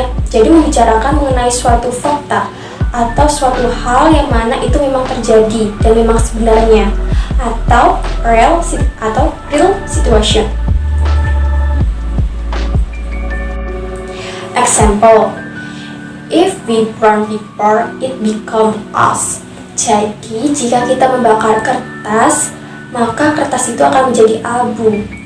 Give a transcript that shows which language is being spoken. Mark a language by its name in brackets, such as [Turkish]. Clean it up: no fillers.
[Indonesian] Jadi membicarakan mengenai suatu fakta atau suatu hal yang mana itu memang terjadi dan memang sebenarnya, atau [English] real situation. Example, if we burn paper, it become us. [Indonesian] Jadi jika kita membakar kertas, maka kertas itu akan menjadi abu.